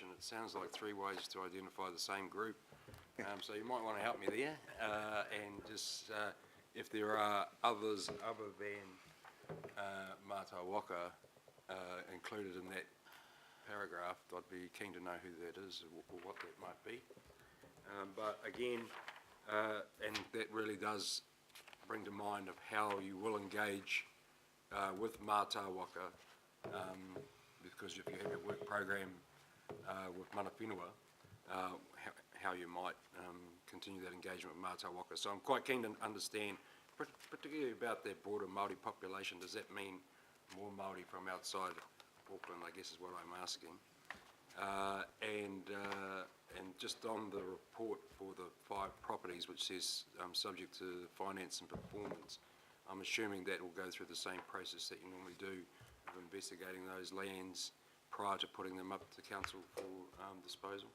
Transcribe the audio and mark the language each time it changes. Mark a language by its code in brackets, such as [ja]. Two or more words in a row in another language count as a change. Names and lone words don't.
[en] It sounds like three ways to identify the same group. So you might want to help me there, and just if there are others other than Mātai Waka included in that paragraph, I'd be keen to know who that is or what that might be. But again, and that really does bring to mind of how you will engage with Mātai Waka, because if you have a work program with [mi] mana whenua, [en] how you might continue that engagement with Mātai Waka. So I'm quite keen to understand, particularly about that broader Māori population. Does that mean more Māori from outside Auckland, I guess is what I'm asking. And just on the report for the 5 properties, which says subject to finance and performance, I'm assuming that will go through the same process that you normally do of investigating those lands prior to putting them up to council for disposal?